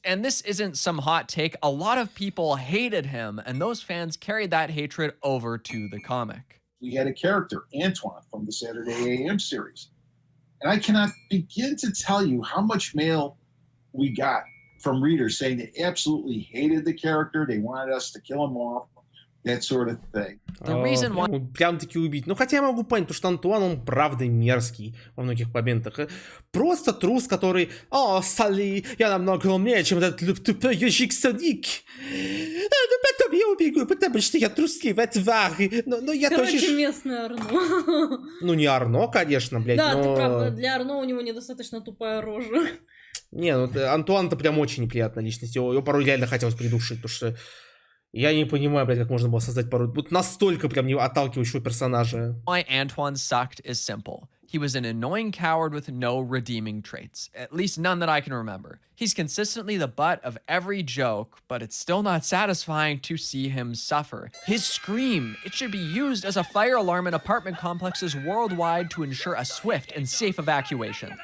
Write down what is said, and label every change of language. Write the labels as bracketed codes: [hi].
[en] And this isn't some hot take. A lot of people hated him, and those fans carried that hatred over to the comic. We had a character, Antoine, from the Saturday AM series. And I cannot begin to tell you how much mail we got from readers saying they absolutely hated the character, they wanted us to kill him off, that sort of thing. The reason why... [ru] Прям-таки убить. Ну, хотя я могу понять, потому что Антуан, он правда мерзкий во многих моментах. Просто трус, который... О, Салли, я намного умнее, чем этот тупой ежик Соник. Ну, потом я убегу, потому что я трусливая тварь. Но я тоже... Короче, местный Арно. Ну, не Арно, конечно, блядь, да, но... ты прав, для Арно у него недостаточно тупая рожа. Не, ну, Антуан-то прям очень неприятная личность. Его порой реально хотелось придушить, потому что... Я не понимаю, блядь, как можно было создать порой вот настолько прям не отталкивающего персонажа. [en] Why Antoine sucked is simple. He was an annoying coward with no redeeming traits, at least none that I can remember. He's consistently the butt of every joke, but it's still not satisfying to see him suffer. His scream, it should be used as a fire alarm in apartment complexes worldwide to ensure a swift and safe evacuation.